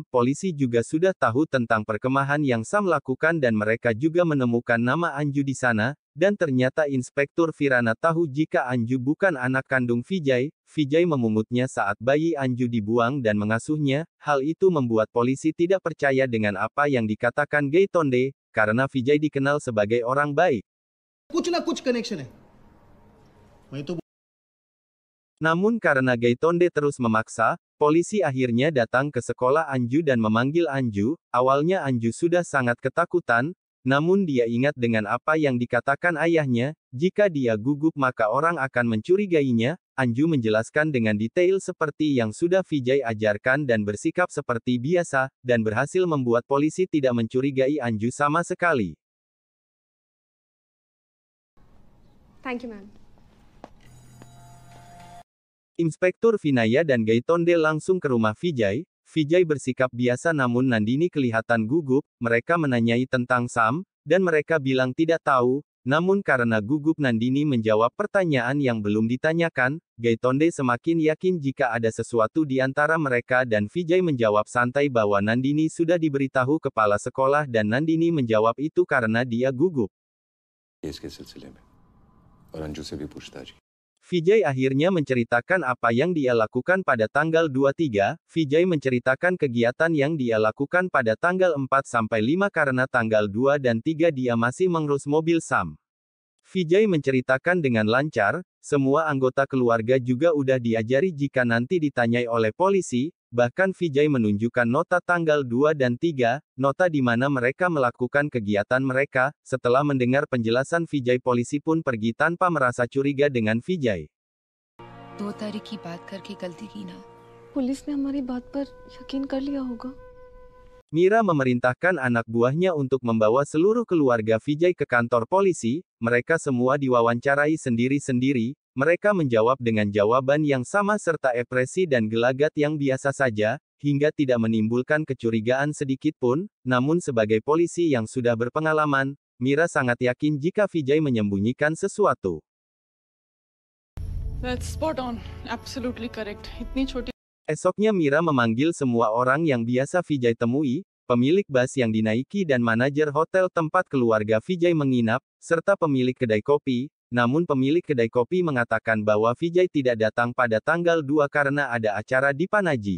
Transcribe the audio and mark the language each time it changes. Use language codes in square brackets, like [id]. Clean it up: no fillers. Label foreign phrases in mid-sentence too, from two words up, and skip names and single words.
[id] Polisi juga sudah tahu tentang perkemahan yang Sam lakukan dan mereka juga menemukan nama Anju di sana, dan ternyata Inspektur Virana tahu jika Anju bukan anak kandung Vijay. Vijay memungutnya saat bayi Anju dibuang dan mengasuhnya. Hal itu membuat polisi tidak percaya dengan apa yang dikatakan Gaitonde, karena Vijay dikenal sebagai orang baik. [hi] कुछ ना कुछ कनेक्शन है मैं तो [id] Namun karena Gaitonde terus memaksa, polisi akhirnya datang ke sekolah Anju dan memanggil Anju. Awalnya Anju sudah sangat ketakutan, namun dia ingat dengan apa yang dikatakan ayahnya, jika dia gugup maka orang akan mencurigainya. Anju menjelaskan dengan detail seperti yang sudah Vijay ajarkan dan bersikap seperti biasa, dan berhasil membuat polisi tidak mencurigai Anju sama sekali. [en] Thank you, ma'am. [id] Inspektur Vinaya dan Gaitonde langsung ke rumah Vijay. Vijay bersikap biasa namun Nandini kelihatan gugup. Mereka menanyai tentang Sam, dan mereka bilang tidak tahu. Namun karena gugup Nandini menjawab pertanyaan yang belum ditanyakan, Gaitonde semakin yakin jika ada sesuatu di antara mereka dan Vijay menjawab santai bahwa Nandini sudah diberitahu kepala sekolah dan Nandini menjawab itu karena dia gugup. [hi] इसके सिलसिले में और अंजू से भी पूछताछ की। [id] Vijay akhirnya menceritakan apa yang dia lakukan pada tanggal 23. Vijay menceritakan kegiatan yang dia lakukan pada tanggal 4-5 karena tanggal 2 dan 3 dia masih mengurus mobil Sam. Vijay menceritakan dengan lancar, semua anggota keluarga juga udah diajari jika nanti ditanyai oleh polisi. Bahkan Vijay menunjukkan nota tanggal 2 dan 3, nota di mana mereka melakukan kegiatan mereka. Setelah mendengar penjelasan Vijay, polisi pun pergi tanpa merasa curiga dengan Vijay. [hi] 2 तारीख की बात करके गलती की ना। पुलिस ने हमारी बात पर यकीन कर लिया होगा। [id] Mira memerintahkan anak buahnya untuk membawa seluruh keluarga Vijay ke kantor polisi. Mereka semua diwawancarai sendiri-sendiri. Mereka menjawab dengan jawaban yang sama serta ekspresi dan gelagat yang biasa saja, hingga tidak menimbulkan kecurigaan sedikit pun. Namun sebagai polisi yang sudah berpengalaman, Mira sangat yakin jika Vijay menyembunyikan sesuatu. [en] That's spot on. Absolutely correct. [hi] इतनी छोटी [id] Esoknya Mira memanggil semua orang yang biasa Vijay temui, pemilik bus yang dinaiki dan manajer hotel tempat keluarga Vijay menginap, serta pemilik kedai kopi. Namun pemilik kedai kopi mengatakan bahwa Vijay tidak datang pada tanggal 2 karena ada acara di Panaji.